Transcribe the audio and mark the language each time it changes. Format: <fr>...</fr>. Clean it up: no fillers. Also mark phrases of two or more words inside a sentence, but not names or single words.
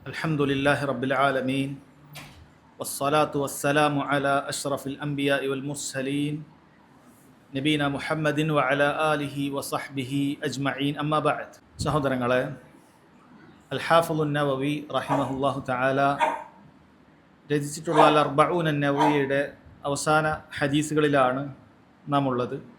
<ar>الحمد لله رب العالمين والصلاة والسلام على أشرف الأنبياء والمرسلين نبينا محمد وعلى آله وصحبه أجمعين أما بعد.</ar> <ml>സഹോദരങ്ങളെ, അൽ ഹാഫിളുൻ നവവി</ml> <ar>رحمه الله تعالى</ar> <ml>രചിച്ചിട്ടുള്ള അൽ അർബഊൻ നവവിയുടെ അവസാന ഹദീസുകളിലാണ് നാം ഉള്ളത്.</ml>